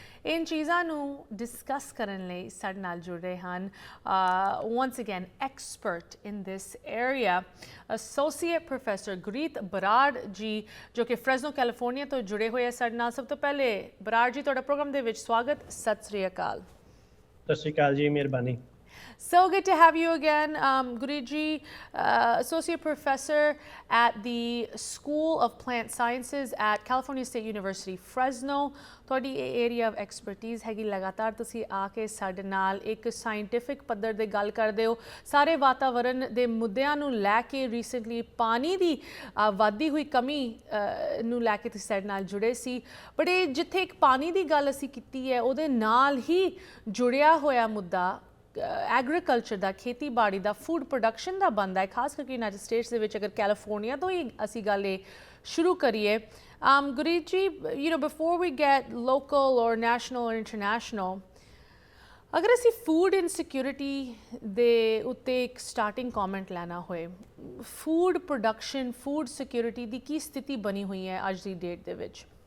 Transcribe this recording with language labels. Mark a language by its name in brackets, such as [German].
[Punjabi] ਇਨ ਚੀਜ਼ਾਂ ਨੂੰ ਡਿਸਕਸ ਕਰਨ ਲਈ ਸਾਡੇ ਨਾਲ ਜੁੜ ਰਹੇ ਹਨ [English] once again expert in this area, [Punjabi] associate professor ਗੁਰੀਤ Brar ji, ਜੋ ਕਿ ਫ੍ਰੈਜ਼ਨੋ ਕੈਲੀਫੋਰਨੀਆ ਤੋਂ ਜੁੜੇ ਹੋਏ ਆ ਸਾਡੇ ਨਾਲ। ਸਭ ਤੋਂ ਪਹਿਲੇ ਬਰਾੜ ਜੀ, ਤੁਹਾਡਾ ਪ੍ਰੋਗਰਾਮ ਦੇ ਵਿੱਚ ਸਵਾਗਤ। ਸਤਿ ਸ੍ਰੀ ਅਕਾਲ। ਸਤਿ ਸ਼੍ਰੀ ਅਕਾਲ ਜੀ, ਮਿਹਰਬਾਨੀ। [English] So good to have you again. Guruji, Associate Professor at the School of Plant Sciences at California State University, Fresno. [Punjabi] ਤੁਹਾਡੀ ਇਹ ਏਰੀਆ ਆਫ ਐਕਸਪਰਟੀਜ਼ ਹੈਗੀ। ਲਗਾਤਾਰ ਤੁਸੀਂ ਆ ਕੇ ਸਾਡੇ ਨਾਲ ਇੱਕ ਸਾਇੰਟੀਫਿਕ ਪੱਧਰ 'ਤੇ ਗੱਲ ਕਰਦੇ ਹੋ, ਸਾਰੇ ਵਾਤਾਵਰਨ ਦੇ ਮੁੱਦਿਆਂ ਨੂੰ ਲੈ ਕੇ। ਰੀਸੈਂਟਲੀ ਪਾਣੀ ਦੀ ਵੱਧਦੀ ਹੋਈ ਕਮੀ ਨੂੰ ਲੈ ਕੇ ਤੁਸੀਂ ਸਾਡੇ ਨਾਲ ਜੁੜੇ ਸੀ। ਬਟ ਇਹ ਜਿੱਥੇ ਇੱਕ ਪਾਣੀ ਦੀ ਗੱਲ ਅਸੀਂ ਕੀਤੀ ਹੈ, ਉਹਦੇ ਨਾਲ ਹੀ ਜੁੜਿਆ ਹੋਇਆ ਮੁੱਦਾ ਐਗਰੀਕਲਚਰ ਦਾ, ਖੇਤੀਬਾੜੀ ਦਾ, ਫੂਡ ਪ੍ਰੋਡਕਸ਼ਨ ਦਾ ਬਣਦਾ ਹੈ, ਖਾਸ ਕਰਕੇ ਯੂਨਾਈਟਿਡ ਸਟੇਟਸ ਦੇ ਵਿੱਚ। ਅਗਰ ਕੈਲੀਫੋਰਨੀਆ ਤੋਂ ਹੀ ਅਸੀਂ ਗੱਲ ਇਹ ਸ਼ੁਰੂ ਕਰੀਏ, ਗੁਰੀਤ ਜੀ, [English] before we get local or national or international, [Punjabi] ਅਗਰ ਅਸੀਂ ਫੂਡ ਇਨਸਿਕਿਉਰਿਟੀ ਦੇ ਉੱਤੇ ਇੱਕ ਸਟਾਰਟਿੰਗ ਕੌਮੈਂਟ ਲੈਣਾ ਹੋਏ, ਫੂਡ ਪ੍ਰੋਡਕਸ਼ਨ, ਫੂਡ ਸਿਕਿਉਰਿਟੀ ਦੀ ਕੀ ਸਥਿਤੀ ਬਣੀ ਹੋਈ ਹੈ ਅੱਜ ਦੀ ਡੇਟ ਦੇ ਵਿੱਚ?